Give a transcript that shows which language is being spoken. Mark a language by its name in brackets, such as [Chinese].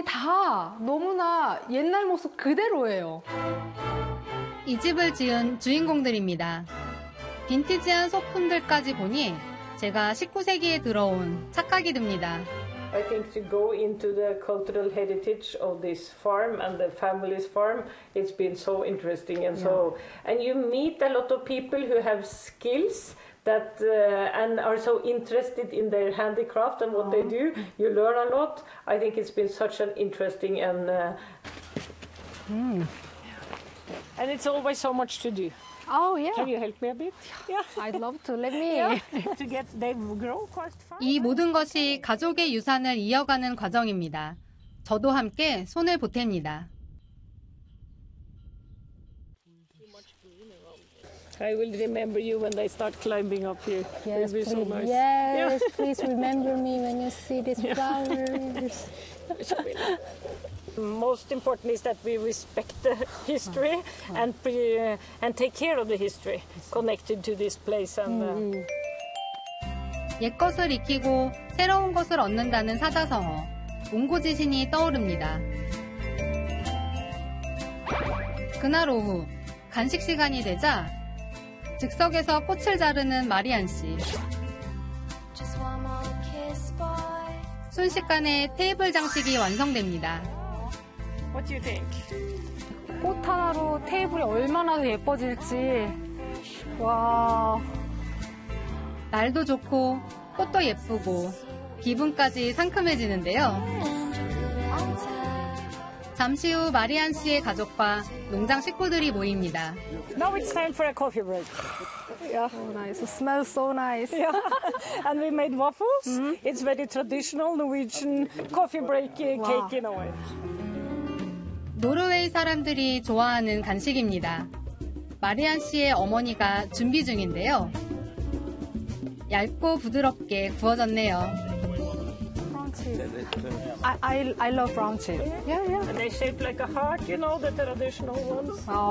[Korean] 다 너무나 옛날 모습 그대로예요. 이 집을 지은 주인공들입니다. 빈티지한 소품들까지 보니 제가 19세기에 들어온 착각이 듭니다. [English] I think to go into the cultural heritage of this farm and the family's farm, it's been so interesting and so. And you meet a lot of people who have skills that and are so interested in their handicraft and what they do. You learn a lot. I think it's been such an interesting and. And it's always so much to do. Oh, Can you help me a bit? I'd love to. Let Yeah, me. to get they grow quite fast. [Korean] 이 모든 것이 가족의 유산을 이어가는 과정입니다. 저도 함께 손을 보탭니다. [English] I will remember you when they start climbing up here. Yes, It will be so please. Yes, please remember me when you see these flowers. Most important is that we respect the history and take care of the history connected to this place and [Korean] 옛것을 익히고 새로운 것을 얻는다는 사자성어, 옹고지신이 떠오릅니다. 그날 오후 간식 시간이 되자 즉석에서 꽃을 자르는 마리안 씨. [English] Just one more kiss, boy. [Korean] 순식간에 테이블 장식이 완성됩니다. [English] What do you think? [Korean] 꽃 하나로 테이블이 얼마나 예뻐질지. 와. 날도 좋고 꽃도 예쁘고 기분까지 상큼해지는데요. 잠시 후 마리안 씨의 가족과 농장 식구들이 모입니다. [English] Now it's time for a coffee break. Yeah. Oh, nice. It smells so nice. Yeah. And we made waffles. It's very traditional Norwegian coffee break cake in a way. [Korean] 노르웨이 사람들이 좋아하는 간식입니다. 마리안 씨의 어머니가 준비 중인데요. 얇고 부드럽게 구워졌네요. [English] I love brown chip. And they shape like a heart, you know, the traditional ones.